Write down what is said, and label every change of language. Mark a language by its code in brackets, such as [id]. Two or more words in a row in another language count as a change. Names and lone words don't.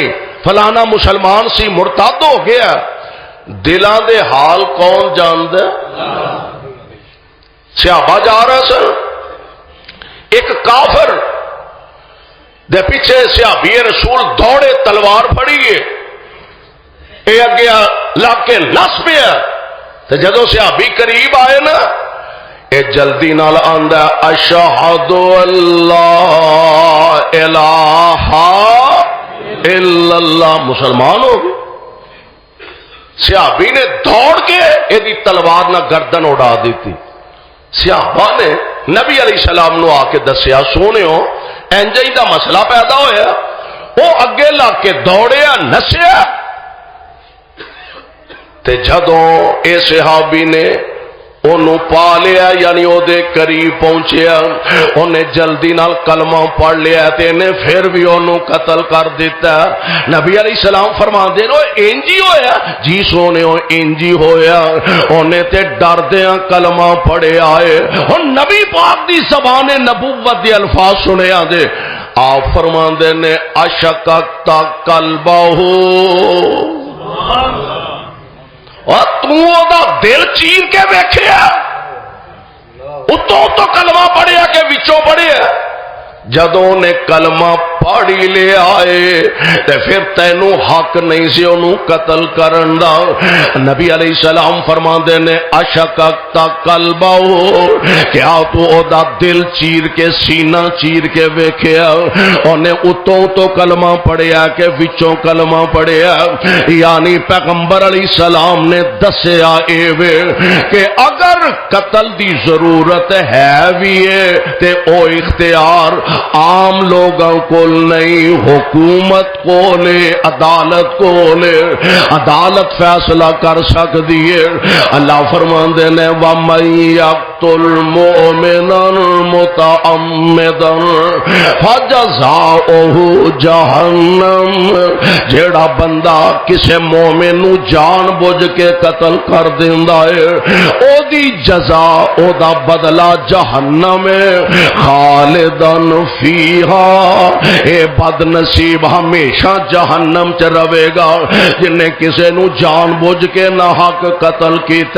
[pa] فلانا مسلمان سی مرتد ہو گیا، دلاں دے حال کون جاندا؟ صحابہ جا رہے سن، ایک کافر دے پیچھے صحابی رسول دوڑے تلوار پھڑیے، اے اگے لگ کے نس پیا، تے جدوں صحابی قریب آئے نا، اے جلدی نال آندا [ar] اشہد اللہ الہ الا اللہ، [pa] مسلمان ہو گئے۔ صحابی نے دوڑ کے ایدی تلوار نہ گردن اڑا دیتی۔ صحابہ نے نبی علیہ السلام نو آ کے دسیا، سونےو انجی دا مسئلہ پیدا ہویا، وہ اگے لگ کے دوڑیا نسیا، تے جدوں اے صحابی نے انہوں پا لیا، یعنی او دے قریب پہنچیا، انہیں جلدی نال کلمہ پڑھ لیا تے انہیں پھر بھی انہوں قتل کر دیتا۔ نبی علیہ السلام فرما دے رہو انجی ہویا؟ جی سونے ہو انجی ہویا، انہیں تے ڈر دیاں کلمہ پڑھے آئے، اور نبی پاک دی زبان نبوت دی الفاظ سنے آدھے، آپ فرما دے نے [ar] اشککت قلبہو، [pa] اور تو دل چیر کے ویکھیا، اتوں تو کلمہ پڑھیا کہ وچوں پڑھیا؟ جدوں نے کلمہ پھاڑی لے آئے تے پھر تینوں حق نہیں سی انہوں قتل کرن دا۔ نبی علیہ السلام فرماندے نے [ar] اشککت قلبہ، [pa] کیا تو او دا دل چیر کے سینہ چیر کے ویکھیا انہیں اتوں تو کلمہ پڑھیا کہ وچوں کلمہ پڑھیا؟ یعنی پیغمبر علیہ السلام نے دسیا ایوے کہ اگر قتل دی ضرورت ہے بھی ہے تے او [ur] اختیار عام لوگوں کو نہیں، [pa] حکومت کو لے، عدالت کو لے، [ur] عدالت فیصلہ کر سکتی ہے۔ [pa] اللہ فرماندے نے [ar] وَمَن يَقْتُلْ مُؤْمِنًا مُتَعَمِّدًا فَجَزَاؤُهُ جَہَنَّمَ، [pa] جیڑا بندہ کسے مومن نو جان بوجھ کے قتل کر دیندا ہے او دی جزا، او دا بدلہ جہنم ہے، [ar] خالدن فیہا، [pa] اے بد نصیب ہمیشہ جہنم چ رہے گا جن نے کسے نو جان بوجھ کے نہ حق قتل کیتا۔